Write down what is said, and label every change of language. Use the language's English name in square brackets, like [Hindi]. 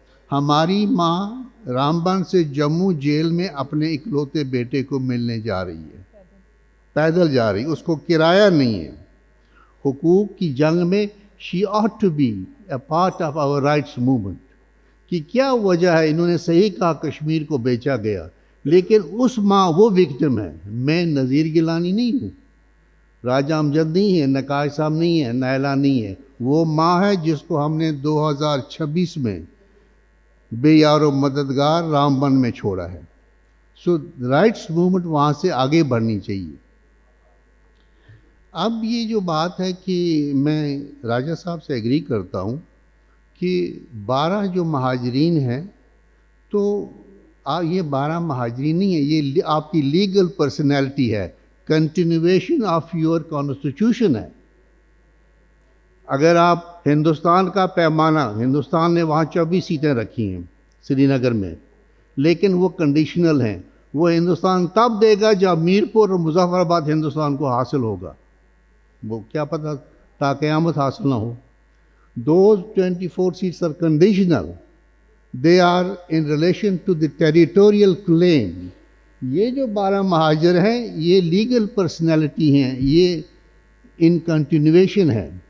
[Urdu] ہماری ماں رامبن سے جموں جیل میں اپنے اکلوتے بیٹے کو ملنے جا رہی ہے، پیدل جا رہی، اس کو کرایہ نہیں ہے. حقوق کی جنگ میں [English] she ought to be a part of our rights movement. [Urdu] کہ کیا وجہ ہے؟ انہوں نے صحیح کہا کشمیر کو بیچا گیا، لیکن اس ماں وہ وکٹم ہے. میں نذیر گیلانی نہیں ہوں، راجہ امجد نہیں ہے، نقاش صاحب نہیں ہے، نائلہ نہیں ہے. وہ ماں ہے جس کو ہم نے 2026 میں بے یار و مددگار رامبن میں چھوڑا ہے. سو رائٹس موومنٹ وہاں سے آگے بڑھنی چاہیے. اب یہ جو بات ہے کہ میں راجہ صاحب سے ایگری کرتا ہوں کہ 12 جو مہاجرین ہیں، تو یہ 12 مہاجرین نہیں ہیں، یہ آپ کی لیگل پرسنالٹی ہے، [English] continuation of your constitution [Urdu] ہے. اگر آپ ہندوستان کا پیمانہ، ہندوستان نے وہاں 24 سیٹیں رکھی ہیں سری نگر میں، لیکن وہ کنڈیشنل ہیں. وہ ہندوستان تب دے گا جب میرپور اور مظفر آباد ہندوستان کو حاصل ہوگا. وہ کیا پتہ تا قیامت حاصل نہ ہو. [English] Those 24 seats are conditional. They are in relation to the territorial claim. [Urdu] یہ جو 12 مہاجر ہیں یہ لیگل پرسنالٹی ہیں، یہ ان کنٹینویشن ہے.